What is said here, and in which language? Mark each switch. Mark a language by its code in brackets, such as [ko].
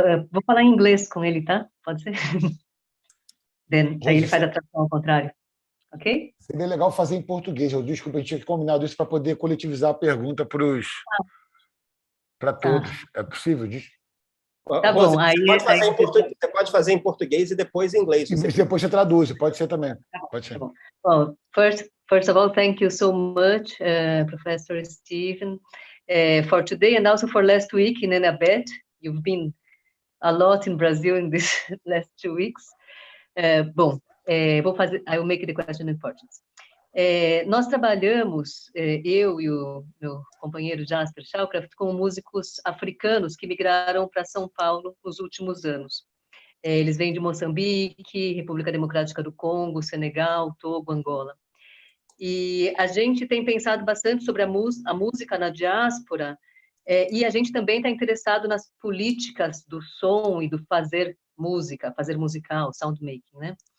[pt] Vou falar em inglês com ele, tá? Pode ser? Aí ele faz a tradução ao contrário. Ok? Seria legal fazer em português. Desculpa, a gente tinha combinado isso para poder coletivizar a pergunta para todos. É possível disso? Tá Rose, bom. você pode fazer em português e depois em inglês. E depois você traduz, pode ser também. Pode ser. Tá bom. [en] Well, first of all, thank you so much, Professor Steven, for today and also for last week in Enabed. You've been a lot in Brazil in these last 2 weeks. I will make the question in Portuguese. [pt] Nós trabalhamos, eu e o meu companheiro Jasper Shawcraft, com músicos africanos que migraram para São Paulo nos últimos anos. Eles vêm de Moçambique, República Democrática do Congo, Senegal, Togo, Angola. E a gente tem pensado bastante sobre a música na diáspora, e a gente também está interessado nas políticas do som e do fazer musical, soundmaking, né?